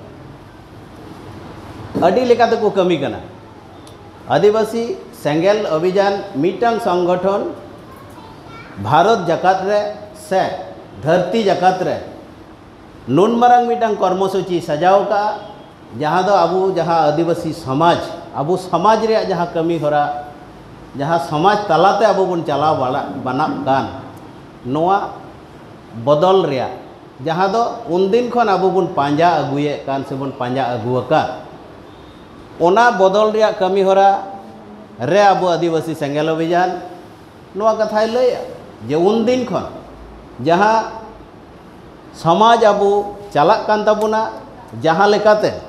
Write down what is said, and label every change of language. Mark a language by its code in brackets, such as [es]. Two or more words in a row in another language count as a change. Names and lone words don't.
[sat] अडी लेकाते को कमी कना आदिवासी सेंगेल अभियान मिटान संगठन भारत जाकात रे से धरती जाकात रे नुन मारांग मिटांग कर्मसूची सजाव का जहां दो अबू जहां आदिवासी समाज अबू समाज रे जहां कमी होरा जहां समाज तलाते अबू बन चलाव बना कान नोआ बदल रे जहां दो उन दिन खन अबू बन पांजा अगुए कान से बन पांजा अगुआ ओना बदल रे कमी होरा रे अबू आदिवासी सेंगेल अभियान नोआ कथा लय जे उन दिन खन जहां समाज अबू चला कान तबुना जहां लेकाते